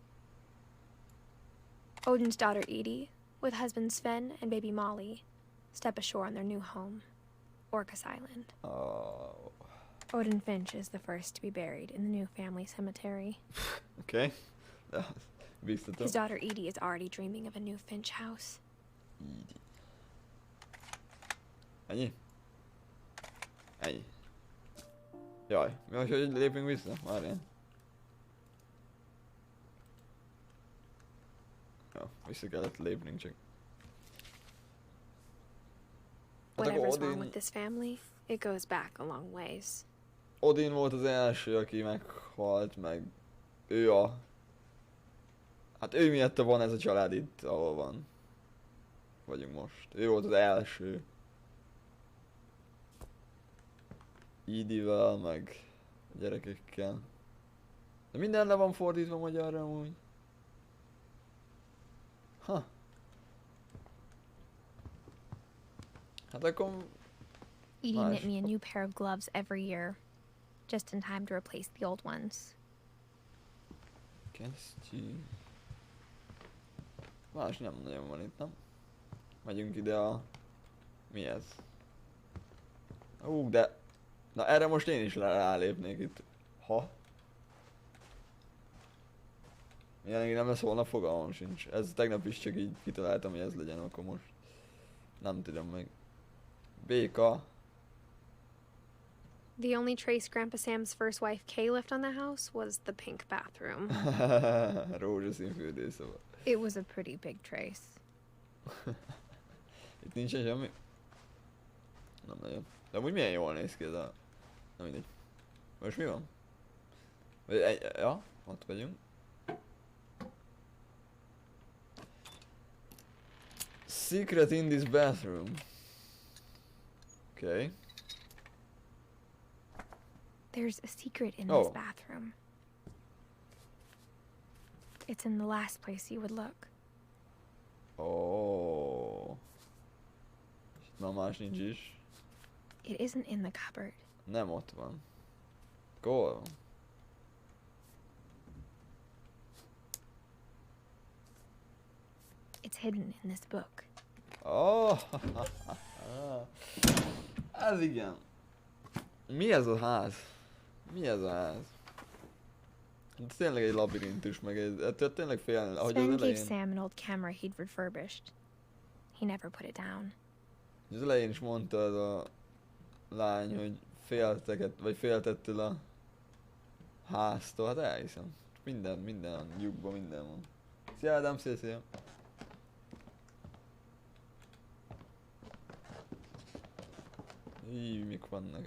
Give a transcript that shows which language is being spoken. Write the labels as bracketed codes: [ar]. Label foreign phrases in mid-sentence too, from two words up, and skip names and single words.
[en] Odin's daughter Edie, with husband Sven and baby Molly, step ashore on their new home, Orcas Island. Oh. Odin Finch is the first to be buried in the new family cemetery. [hu] Oké. Okay. Biztatom. [en] His daughter Edie is already dreaming of a new Finch house. [hu] Így. Ennyi? Ennyi. Jaj, mi az, hogy lépünk vissza? Várjál. Jó, vissza kellett lépnünk csak. Hát akkor [en] Whatever's wrong Odin, with this family, it goes back a long ways. [hu] Odin volt az első, aki meghalt, meg ő a... Hát ő miatta van ez a család itt, ahol van. Vagyunk most. Ő volt az első. Edie-vel, meg a gyerekekkel. De minden le van fordítva magyarra amúgy. Ha. Hát akkor... [en] Edie Nice. knit me a new pair of gloves every year, just in time to replace the old ones. [hu] Kesztyű... Más nem nagyon van itt, nem? Megyünk ide a... Mi ez? De... Na erre most én is rálépnék itt. Ha? Jelenleg nem lesz holnap, fogalmam sincs. Ez tegnap is csak így kitaláltam, hogy ez legyen, akkor most... Nem tudom meg. Béka. [en] The only trace Grandpa Sam's first wife Kay left on the house was the pink bathroom. [hu] Rózsaszín fürdőszoba. [en] It was a pretty big trace. [hu] Itt nincsen semmi? Nem nagyon. De amúgy milyen jól néz ki ez a... Na mindegy. Most mi van? Ja, ott vagyunk. [en] Secret in this bathroom. Okay. There's a secret in Oh. this bathroom. It's in the last place you would look. [hu] Oh. Na más nincs is. [en] It isn't in the cupboard. [hu] Nem ott van. Hol van? [en] It's hidden in this book. [hu] Oh. Ez igen. Mi ez a ház? Mi ez a ház? Ez tényleg egy labirintus, meg ettől tényleg félni, ahogy az [en] Sven gave [hu] elején. [en] Sam an old camera he'd refurbished. He never put it down. [hu] Az elején is mondta az a lány, hogy féltettől a háztól, hát elhiszem. Minden lyukban minden van. Szia Ádám, szia. Így, mik vannak?